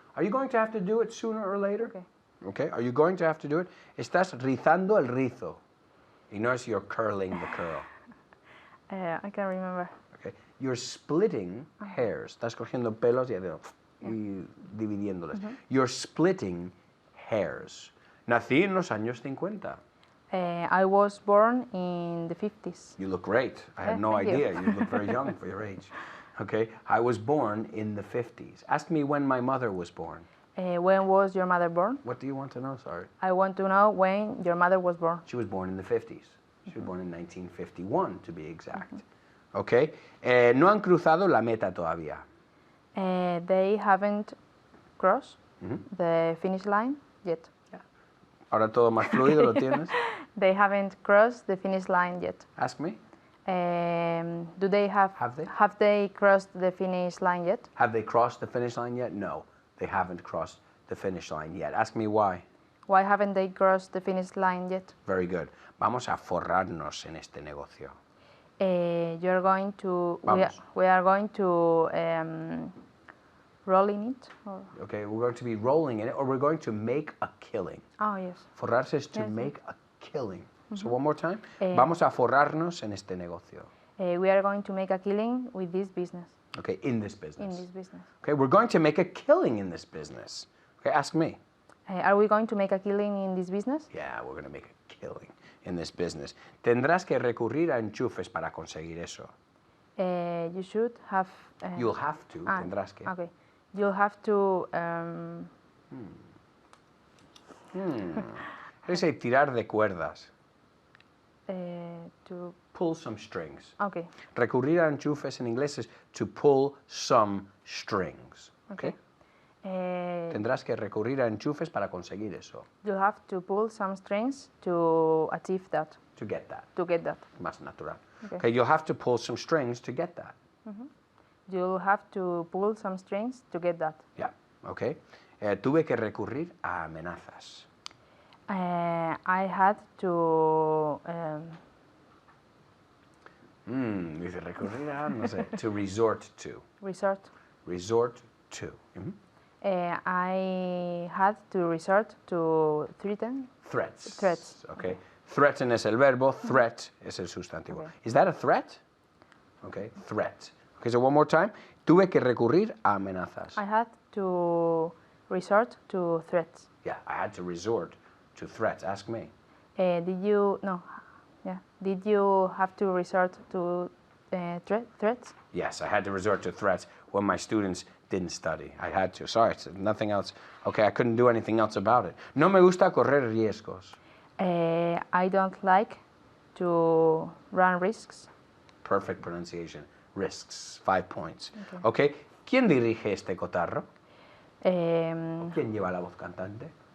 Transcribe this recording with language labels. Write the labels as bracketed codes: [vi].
[en] Are you going to have to do it sooner or later? Okay. Okay. Are you going to have to do it? [es] Estás rizando el rizo. Y no es [en] you're curling the curl. I can't remember. Okay. You're splitting hairs. [es] Estás cogiendo pelos y dividiéndolos. [en] You're splitting hairs. [es] Nací en los años 50. [en] I was born in the 50s. You look great. I had no Thank you. idea. You look very young for your age. Okay. I was born in the 50s. Ask me when my mother was born. When was your mother born? What do you want to know? Sorry. I want to know when your mother was born. She was born in the 50s. She was born in 1951, to be exact. [es] ¿Ok? No han cruzado la meta todavía. [en] They haven't crossed the finish line yet. [es] Ahora todo más fluido, ¿lo tienes? [en] They haven't crossed the finish line yet. Ask me. Do they have they crossed the finish line yet? Have they crossed the finish line yet? No, they haven't crossed the finish line yet. Ask me why. Why haven't they crossed the finish line yet? Very good. [es] Vamos a forrarnos en este negocio. [en] You're going to. [es] Vamos. [en] We are going to roll in it. Or? Okay, we're going to be rolling in it, or we're going to make a killing. Oh yes. Forrarse is to Yes, make a killing. So one more time. Eh. [es] Vamos a forrarnos en este negocio. [en] We are going to make a killing with this business. Okay, in this business. In this business. Okay, we're going to make a killing in this business. Okay, ask me. Are we going to make a killing in this business? Yeah, we're going to make a killing in this business. [es] Tendrás que recurrir a enchufes para conseguir eso. [en] You should have. You'll have to, [es] tendrás que. [en] Okay. You'll have to. How do you say [es] tirar de cuerdas? [en] To. Pull some strings. Okay. [es] Recurrir a enchufes en inglés es [en] to pull some strings. [es] Okay? Tendrás que recurrir a enchufes para conseguir eso. [en] You have to pull some strings to achieve that. To get that. To get that. [es] Más natural. [en] Okay. Okay, you'll have to pull some strings to get that. You'll have to pull some strings to get that. Yeah, okay. [es] Tuve que recurrir a amenazas. [en] I had to. [es] Dice recurrir a, no sé, [en] to resort to. Resort. Resort to. I had to resort to threaten. Threats. Threats. Okay. [es] Threaten es el verbo, threat es el sustantivo. [en] Okay. Is that a threat? Okay, threat. Okay, so one more time. [es] Tuve que recurrir a amenazas. [en] I had to resort to threats. Yeah, I had to resort to threats. Ask me. Did you no? Yeah. Did you have to resort to threats? Yes, I had to resort to threats when my students didn't study. I had to. Sorry, it's nothing else. Okay, I couldn't do anything else about it. [es] No me gusta correr riesgos. [en] I don't like to run risks. Perfect pronunciation. Risks. 5 points. Okay. [es] ¿Quién dirige este cotarro? ¿Quién lleva la voz cantante?